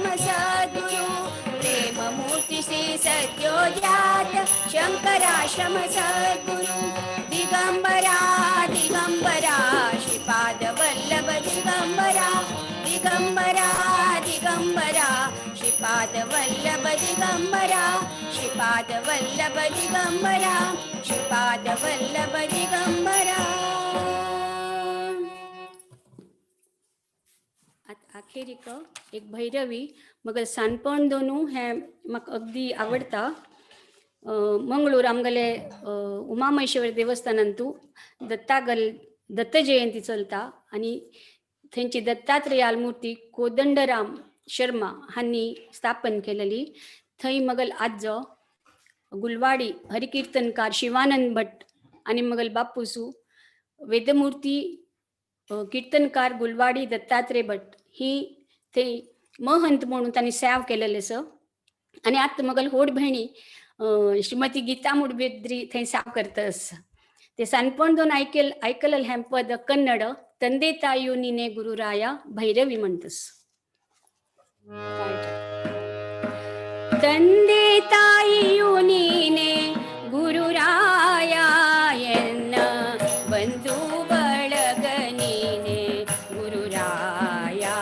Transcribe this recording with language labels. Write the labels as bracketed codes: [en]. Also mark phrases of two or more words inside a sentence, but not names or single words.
[mr] सद्गुरु प्रेम मूर्ति श्री सद्योजात शंकराश्रम सद्गुरु दिगंबरा दिगंबरा श्रीपाद वल्लभ दिगंबरा दिगंबरा दिगंबरा श्रीपाद वल्लभ दिगंबरा श्रीपाद वल्लभ दिगंबरा श्रीपाद वल्लभ दिगंबरा. [kok] अखेरीक एक भैरवी मग सानपण दोनू हे म्हाका अगदी आवडटा. मंगळूर आमगेले उमामहेश्वर देवस्थानांतू दत्त जयंती चलता आणि थंयची दत्तात्रेयाल मूर्ती कोदंडराम शर्मा हांनी स्थापन केलेली. थंय मगल आजो गुलवाडी हरिकीर्तनकार शिवानंद भट आणि मगल बापूसू वेदमूर्ती कीर्तनकार गुलवाडी दत्तात्रेय भट ही ते महंत म्हणून त्यांनी सेव केलेले स. आणि आता मगल होड भयणी श्रीमती गीता मुडबिद्री थंय सेव करतस. ते सानपण दोन ऐकलेलं हें पद कन्नड [kn] ತಂದೆ ತಾಯಿಯು ನೀನೆ ಗುರುರಾಯ [kok] ಭೈರವಿ म्हणतस. [kn] ತಂದೆ ತಾಯಿಯು ನೀನೆ ಗುರುರಾಯ ಎನ್ನ ಬಂಧು ಬಳಗ ನೀನೆ ಗುರುರಾಯ.